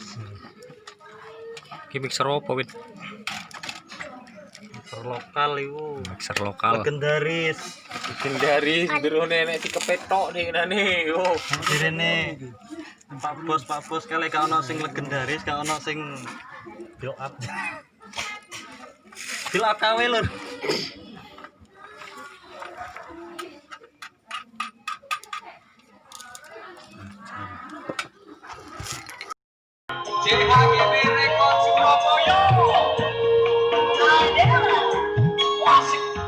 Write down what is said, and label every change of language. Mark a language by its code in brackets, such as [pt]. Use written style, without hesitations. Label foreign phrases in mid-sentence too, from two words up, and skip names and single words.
[jv] Ki mixer opo wit? Lokal iku. Mixer lokal. Legendaris. Legendaris ndrone nek dikepetok nih ngene yo. Direne Pak Bos kali gak ono sing legendaris, gak ono sing [en] build up. Build up [jv] KW lur. JHGB Record Surabaya. Wasik.